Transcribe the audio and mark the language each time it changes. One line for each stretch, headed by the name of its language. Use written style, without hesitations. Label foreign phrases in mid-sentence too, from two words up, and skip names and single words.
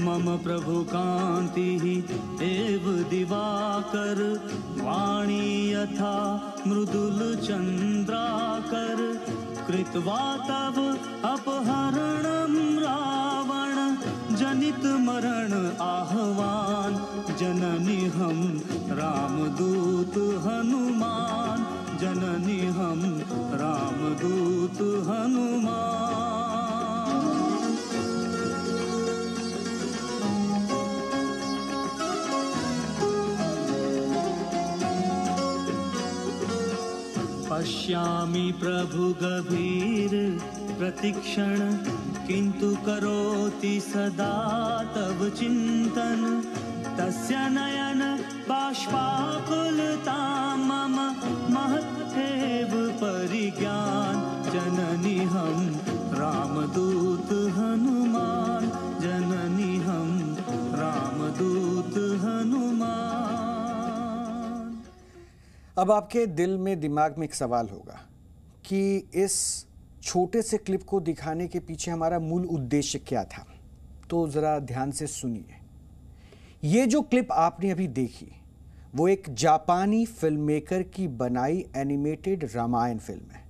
Sanskrit: प्रभु कान्तिः एव दिवाकर वाणी यथा मृदुल चन्द्राकर कृत्वा तव अपहरणं रावण जनित मरण आह्वान
Hindi: जननी हम रामदूत हनुमान जननी हम रामदूत हनुमान।
Sanskrit: पश्यामि प्रभु गभीर प्रतिक्षण किंतु करोति सदा तव चिंतन तस्य नयन बाष्पाकुलता मम महत्तेव परिज्ञान
Hindi: जननी हम रामदूत हनुमान जननी हम रामदूत हनुमान। अब आपके दिल में दिमाग में एक सवाल होगा कि इस छोटे से क्लिप को दिखाने के पीछे हमारा मूल उद्देश्य क्या था। तो ज़रा ध्यान से सुनिए। ये जो क्लिप आपने अभी देखी वो एक जापानी
English: film maker
Hindi: की बनाई एनिमेटेड रामायण फिल्म है।